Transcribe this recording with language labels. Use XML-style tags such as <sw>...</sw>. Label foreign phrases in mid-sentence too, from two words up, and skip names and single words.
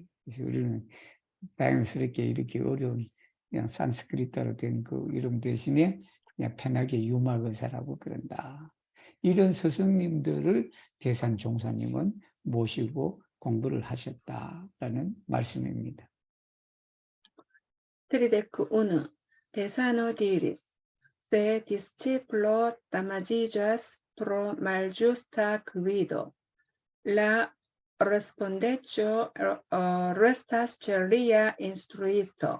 <ko>그래서 우리는 다양스럽게 이렇게 어려운 그냥 산스크리트로 된 그 이름 대신에 그냥 편하게 유마거사라고 그런다. 이런 스승님들을 대산종사님은 모시고 공부를 하셨다라는 말씀입니다.</ko> <eo>Tridec 1. Tesano diris, se discipulo damagigas pro maljusta gvido. La respondecio restas celia instruisto.</eo>